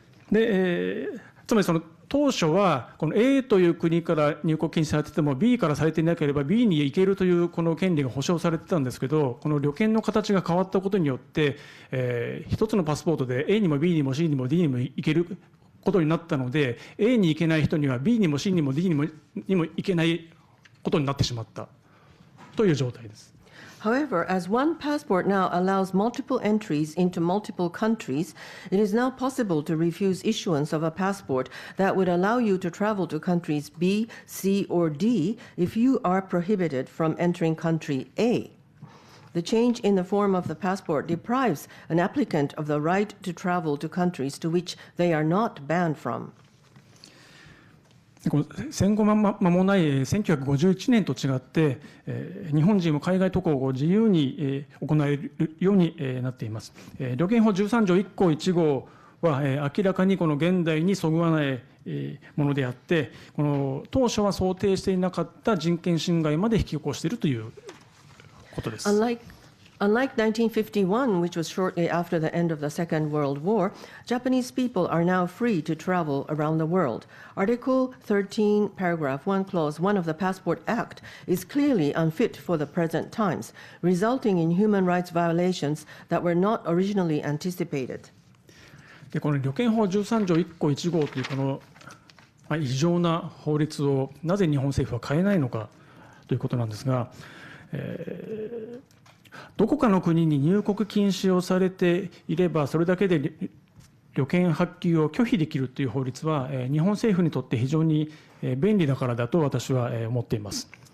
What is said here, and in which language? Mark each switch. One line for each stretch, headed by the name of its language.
Japanese: で、つまりその当初はこの A という国から入国禁止されてても B からされていなければ B に行けるというこの権利が保障されてたんですけど、この旅券の形が変わったことによって、一つのパスポートで A にも B にも C にも D にも行けることになったので、 A に行けない人には B にも C にも D にも行けないことになってしまったという状態です。
English: However, as one passport now allows multiple entries into multiple countries, it is now possible to refuse issuance of a passport that would allow you to travel to countries B, C, or D if you are prohibited from entering country A. The change in the form of the passport deprives an applicant of the right to travel to countries to which they are not banned from.
Japanese: 戦後間もない1951年と違って、日本人も海外渡航を自由に行えるようになっています。旅券法13条1項1号は明らかにこの現代にそぐわないものであって、この当初は想定していなかった人権侵害まで引き起こしているということです。
English: Unlike 1951, which was shortly after the end of the Second World War, Japanese people are now free to travel around the world. Article 13, Paragraph 1, Clause 1 of the Passport Act is clearly unfit for the present times, resulting in human rights violations that were not originally anticipated.
Japanese: でこの旅券法13条1項1号というこの異常な法律をなぜ日本政府は変えないのかということなんですが、どこかの国に入国禁止をされていればそれだけで旅券発給を拒否できるという法律は日本政府にとって非常に便利だからだと私は思っています。